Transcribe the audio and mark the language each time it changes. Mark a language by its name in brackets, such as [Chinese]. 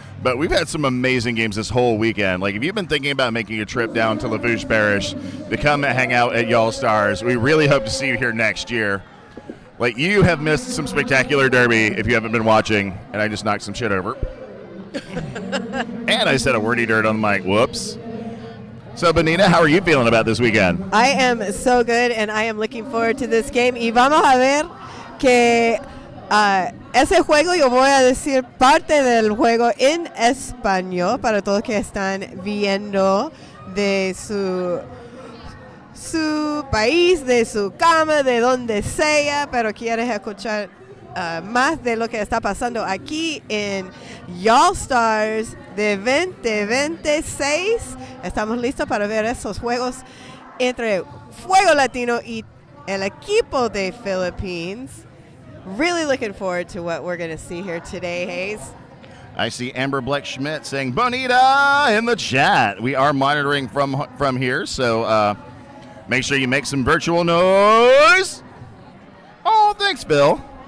[English] But we've had some amazing games this whole weekend. Like, if you've been thinking about making a trip down to Lafourche Parish to come and hang out at Y'all Stars, we really hope to see you here next year. Like, you have missed some spectacular derby if you haven't been watching, and I just knocked some shit over. And I said a wordy dirt on the mic. Whoops. So, Bonita, how are you feeling about this weekend? I am so good, and I am looking forward to this game. [Spanish] Y vamos a ver que ese juego yo voy a decir parte del juego en español para todos que están viendo de su país, de su cama, de donde sea, pero quieres escuchar más de lo que está pasando aquí en Y'all Stars de 2026. Estamos listos para ver esos juegos entre Fuego Latino y el equipo de Philippines. [English] Really looking forward to what we're going to see here today, Hayes. I see Amber Bleck Schmidt saying Bonita in the chat. We are monitoring from here, so make sure you make some virtual noise. Oh, thanks, Bill.